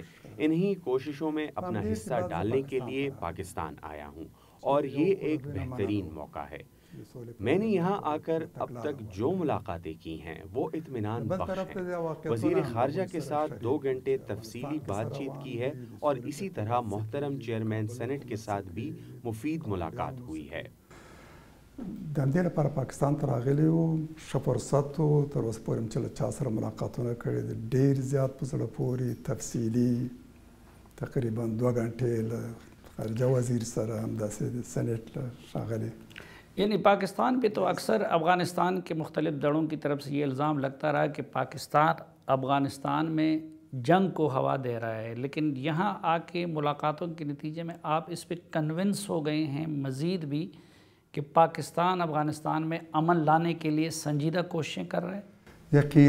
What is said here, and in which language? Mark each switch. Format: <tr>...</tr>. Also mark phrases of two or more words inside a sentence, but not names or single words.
<ur>انہی کوششوں میں اپنا حصہ ڈالنے کے لیے پاکستان آیا ہوں، اور یہ ایک بہترین موقع ہے۔ میں نے یہاں آ کر اب تک جو ملاقاتیں کی ہیں وہ اطمینان بخش ہیں۔ وزیر خارجہ کے ساتھ 2 گھنٹے تفصیلی بات چیت کی ہے، اور اسی طرح محترم چیئرمین سینٹ کے ساتھ بھی مفید ملاقات ہوئی ہے۔</ur> <ps>د همدې لپاره پاکستان ته راغلی وم، ښه فرصت و، تر اوسه پورې مې چې له چا سره ملاقاتونه کړي دي، ډېر زیات په زړه پورې تفصیلي، تقریبا 2 گھنټې له خارجه وزیر سره، همداسې د سینټ له ښاغلي۔</ps> <ur>یعنی پاکستان پہ تو اکثر افغانستان کے مختلف دڑوں کی طرف سے یہ الزام لگتا رہا کہ پاکستان افغانستان میں جنگ کو ہوا دے رہا ہے، لیکن یہاں آ کے ملاقاتوں کے نتیجے میں آپ اس پہ کنونس ہو گئے ہیں مزید بھی کہ پاکستان افغانستان میں امن لانے کے لیے سنجیدہ کوششیں کر رہے ہیں؟</ur>